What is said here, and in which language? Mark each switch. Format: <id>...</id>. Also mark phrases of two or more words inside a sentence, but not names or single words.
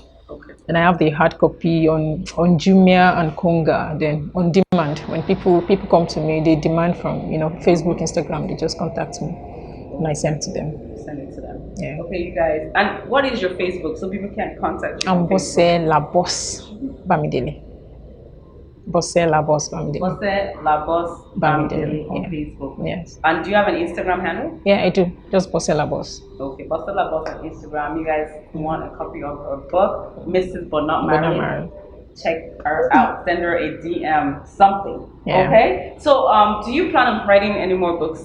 <en>Okay. And I have the hard copy on Jumia and Konga. Then on demand, when people come to me, they demand from Facebook, Instagram. They just contact me, and I send to them. Send it to them. Yeah. Okay, you guys. And what is your Facebook so people can contact you? I'm Bose La'Bos Bamidele. Bose La'Bos Bamidele. Bose La'Bos Bamidele on Facebook. Yes. And do you have an Instagram handle? Yeah, I do. Just Bose La'Bos. Okay, Bose La'Bos on Instagram. You guys want a copy of her book, Mrs. But Not Married? Check her out. Send her a DM, something. Yeah. Okay. So, do you plan on writing any more books?</en>